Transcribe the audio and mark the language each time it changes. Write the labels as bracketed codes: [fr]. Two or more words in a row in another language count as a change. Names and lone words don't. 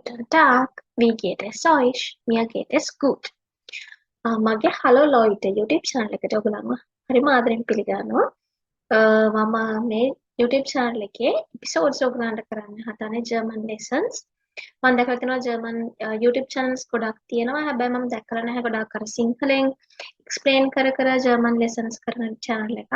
[de] Tag, wie geht es euch? Mir geht es gut. [si] මගේ හලෝ ලොයිට YouTube channel එකට ඔයගොල්ලන්ව හරිම ආදරෙන් පිළිගන්නවා. මම මේ YouTube channel එකේ episodes ඔයගොල්ලන්ට කරන්න හදන්නේ [en] German lessons. [si] මම දැකලා තියෙනවා [en] German YouTube channels [si] ගොඩක් තියෙනවා. හැබැයි මම දැකලා නැහැ ගොඩක් අර සිංහලෙන් explain කර [en] German lessons [si] කරන channel එකක්.